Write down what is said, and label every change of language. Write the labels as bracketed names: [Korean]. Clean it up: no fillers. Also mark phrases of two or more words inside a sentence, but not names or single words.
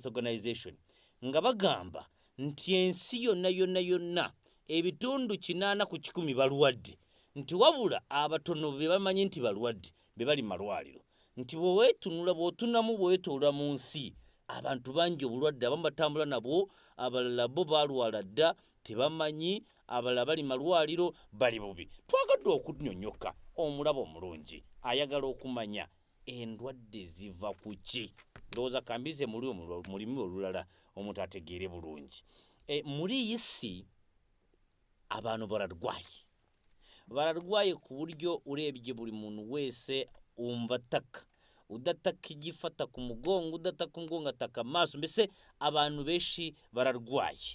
[Ganda] Organization nga bagamba nti ensi yonna ebitundu 80 ku 100 balwadde, nti wabula abatono be bamanyi nti balwadde be bali mu malwaliro, nti bw'otunamu bw'etoola mu nsi abantu bangi obulwadde abamu batambula nabwo, abalala bo balwala dda tebamanyi, abalala bali mu malwaliro bali bubi. Twagadde okunnyonnyoka omulabo omulungi ayagala okumanya endwadde ziva ku ki. Ndowooza kambize mulimu olulala omuntu ategeere bulungi. [Kinyarwanda] Muri iyi si abantu bararwaye ku buryo urebye buli muntu wese umva taka udataka igifata ku mugongo, udataka umugongo ataka amaso, mbese abantu benshi bararwaye.